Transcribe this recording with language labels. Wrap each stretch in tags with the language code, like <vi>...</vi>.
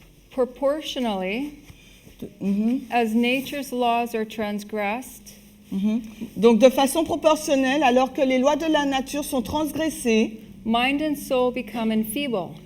<en>Proportionally, as nature's laws are transgressed,</en> <fr>Donc de façon proportionnelle, alors que les lois de la nature sont transgressées,</fr> <en>mind and soul become enfeebled.</en>